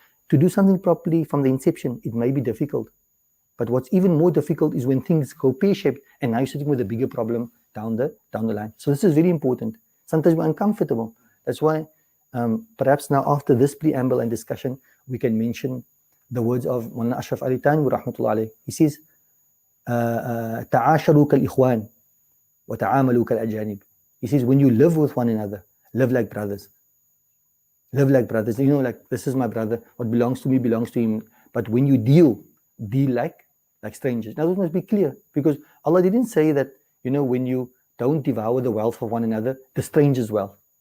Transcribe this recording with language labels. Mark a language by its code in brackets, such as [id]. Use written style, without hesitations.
[en] To do something properly from the inception, it may be difficult. But what's even more difficult is when things go pear-shaped and now you're sitting with a bigger problem down the line. So this is very important. Sometimes we're uncomfortable. That's why perhaps now after this preamble and discussion, we can mention the words of Mln Ashraf Ali Thanwi rahmatullah alayh. He says, [ar] تعاشروا كالإخوان وتعاملوا كالأجانب. [en] He says, when you live with one another, live like brothers. Live like brothers. Like, this is my brother. What belongs to me belongs to him. But when you deal like strangers. Now, this must be clear, because Allah didn't say that, when you don't devour the wealth of one another, the stranger's wealth.